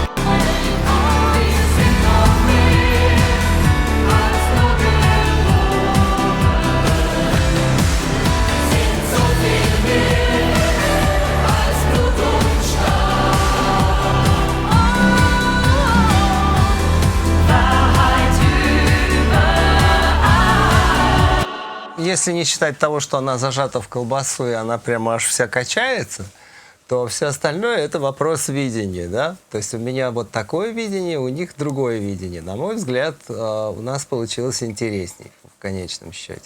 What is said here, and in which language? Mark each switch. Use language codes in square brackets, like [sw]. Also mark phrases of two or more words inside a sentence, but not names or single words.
[de] Wir sind doch mehr als nur geboren, sind so viel mehr als Blut und Staub. Wahrheit überall. [ru] Если не считать того, что она зажата в колбасу, и она прямо аж вся качается, то все остальное – это вопрос видения, да? То есть у меня вот такое видение, у них другое видение. На мой взгляд, у нас получилось интересней в конечном счете.